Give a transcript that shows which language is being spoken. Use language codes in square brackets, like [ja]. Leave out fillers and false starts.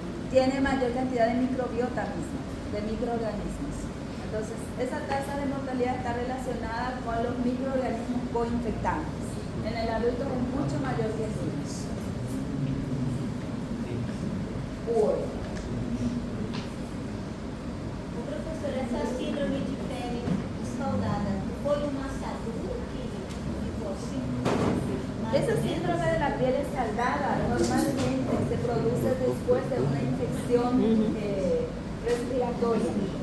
[es] tiene mayor cantidad de microbiota mismo, de microorganismos. Entonces, esa tasa de mortalidad está relacionada con los microorganismos coinfectantes. En el adulto es mucho mayor que en niños. Bueno. [pt] O professor, essa síndrome de pele escaldada foi uma assadura que ficou assim? [es] Ese síndrome de la piel escaldada normalmente se produce después de una infección respiratoria.